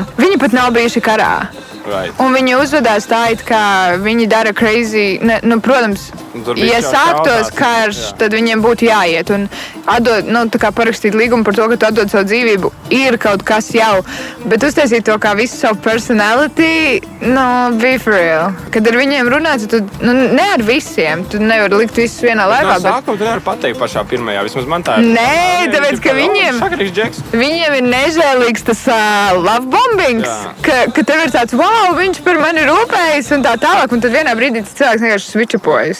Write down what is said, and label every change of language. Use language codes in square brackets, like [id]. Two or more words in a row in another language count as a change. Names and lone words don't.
[lv] Viņi pat nav bijuši karā. Right. Un viņi uzvedās tā, it kā viņi dara crazy. Protams, ja sāktos karš, tad viņiem būtu jāiet un atdod, parakstīt līgumu par to, ka tu atdod savu dzīvību. Ir kaut kas jau, bet uztaisīt to kā visu savu personality, [en] be for real. [lv] Kad ar viņiem runāt, tad ne ar visiem. Tu nevari likt visus vienā laivā. No sākuma tu nevari pateikt pašā pirmajā, vismaz man tā ir. Nē, tāpēc, ka viņiem ir nežēlīgs tas [en] love bombings, [lv] ka tev ir tāds, wow, viņš par mani rūpējas un tā tālāk, un tad vienā brīdī tas cilvēks vienkārši switchapojas.